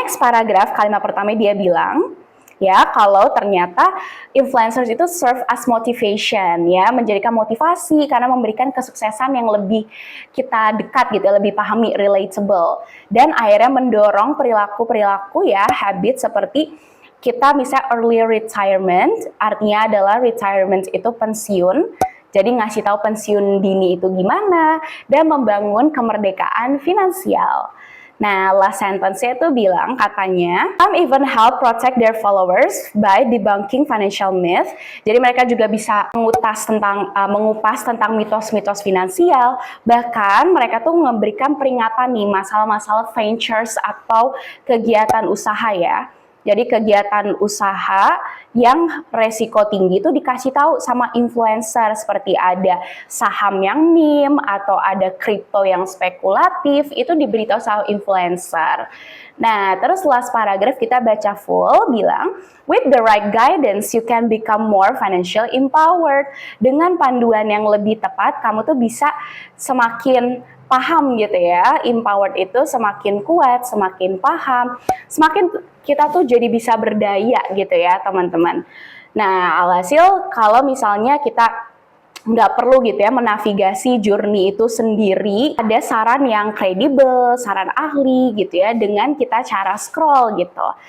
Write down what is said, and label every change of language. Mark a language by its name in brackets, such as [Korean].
[Indonesian] Next paragraf, kalimat pertama dia bilang, ya, kalau ternyata influencers itu [English] serve as motivation [Indonesian] ya, menjadikan motivasi karena memberikan kesuksesan yang lebih kita dekat gitu, lebih pahami, relatable, dan akhirnya mendorong perilaku-perilaku ya, habit seperti kita misalnya early retirement, artinya adalah retirement itu pensiun. Jadi ngasih tahu pensiun dini itu gimana dan membangun kemerdekaan finansial. Nah, last sentence-nya itu bilang katanya, [English] some even help protect their followers by debunking financial myth. [Indonesian] Jadi mereka juga bisa mengupas tentang mitos-mitos finansial. Bahkan mereka tuh memberikan peringatan nih masalah-masalah ventures atau kegiatan usaha ya. Jadi kegiatan usaha yang resiko tinggi itu dikasih tahu sama influencer, seperti ada saham yang meme atau ada kripto yang spekulatif, itu diberitahu sama influencer. Nah, terus last paragraph kita baca full, bilang, [English] with the right guidance, you can become more financially empowered. [Indonesian] Dengan panduan yang lebih tepat, kamu tuh bisa semakin paham gitu ya, empowered itu semakin kuat, semakin paham, semakin kita tuh jadi bisa berdaya gitu ya teman-teman. Nah, alhasil kalau misalnya kita nggak perlu gitu ya menavigasi journey itu sendiri, ada saran yang kredibel, saran ahli gitu ya dengan kita cara scroll gitu.